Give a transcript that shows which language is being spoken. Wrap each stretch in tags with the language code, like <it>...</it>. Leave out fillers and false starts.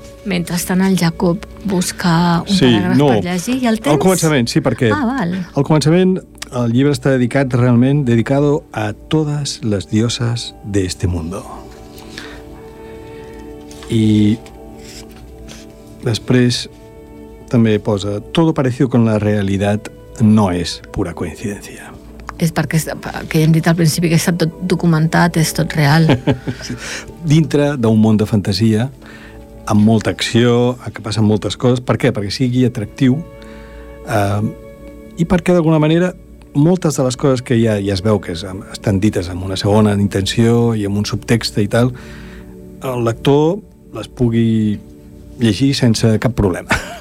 <ca>Mentrestant el Jacob busca un paràgraf per llegir, i el tens? Al començament, sí, perquè... Ah, val. Al començament el llibre està dedicat realment a totes les</ca> <es>dioses d'este mundo.</es> <ca>I després també posa:</ca> <es>todo parecido con la realidad no es pura coincidencia.</es> <ca>És perquè, que hem dit al principi, que està tot documentat, és tot real. Dintre d'un món de fantasia, amb molta acció, que passen moltes coses. Per què? Perquè sigui atractiu, i perquè d'alguna manera moltes de les coses que ja es veu que estan dites amb una segona intenció i amb un subtext i tal, el lector les pugui llegir sense cap problema.</ca>